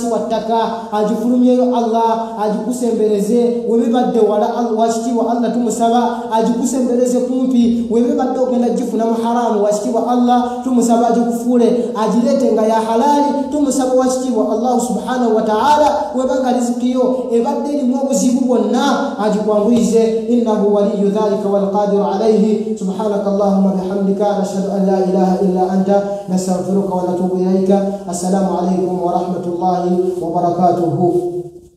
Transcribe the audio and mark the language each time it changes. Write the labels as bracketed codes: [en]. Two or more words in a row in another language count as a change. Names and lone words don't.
[lg] wa ttaka agifulumyeyo Allah agikusembereze webibadde wala wakitiibwa Allah tumusaba agikusembereze kumpi webibadde ogenda gifuna mu haramu wakitiibwa Allah tumusaba agikufuule agireete nga ya halaali tumusaba wakitiibwa Allah [ar] سبحانه وتعالى [lg] webanga riziki yo ebadde erimu obuzibu bwonna agikwanguyize [ar] إنه ولي ذلك والقادر عليه سبحانك اللهم وبحمدك نشهد أن لا إله إلا أنت نستغفرك ونتوب إليك السلام عليكم ورحمة الله وبركاته